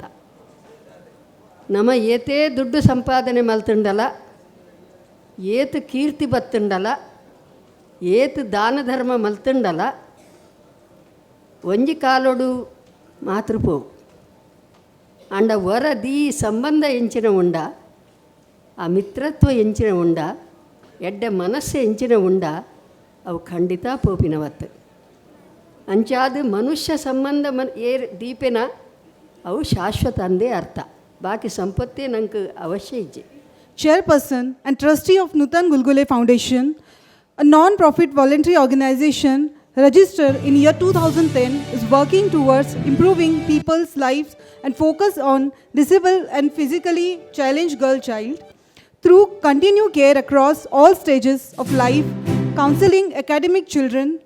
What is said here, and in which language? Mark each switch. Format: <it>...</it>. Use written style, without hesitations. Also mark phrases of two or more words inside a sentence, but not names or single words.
<tcy>ನಮ್ಮ ಏತೇ ದುಡ್ಡು ಸಂಪಾದನೆ ಮಲ್ತುಂಡಲ, ಏತು ಕೀರ್ತಿ ಬತ್ತುಂಡಲ, ಏತು ದಾನ ಧರ್ಮ ಮಲ್ತುಂಡಲ, ಒಂಜಿ ಕಾಲೊಡು ಮಾತೃಪೋವು ಅಂಡ ವರದಿ ಸಂಬಂಧ ಎಂಚಿನ ಉಂಡ, ಆ ಮಿತ್ರತ್ವ ಎಂಚಿನ ಉಂಡ, ಎಡ್ಡೆ ಮನಸ್ಸು ಎಂಚಿನ ಉಂಡ, ಅವು ಖಂಡಿತ ಪೋಪಿನವತ್ತು. ಅಂಚಾದ ಮನುಷ್ಯ ಸಂಬಂಧ ದೀಪೆನ ಅವು ಶಾಶ್ವತ ಅಂದೇ ಅರ್ಥ. ಬಾಕಿ ಸಂಪತ್ತೇ ನಂಗೆ ಅವಶ್ಯ ಇಜ್ಜೆ.</tcy> <en>Chairperson and trustee of Nutan Gulgule Foundation, a non-profit voluntary organization registered in year 2010, is working towards improving people's lives and focus on disabled and physically challenged girl child through continued care across all stages of life, counseling academic children.</en>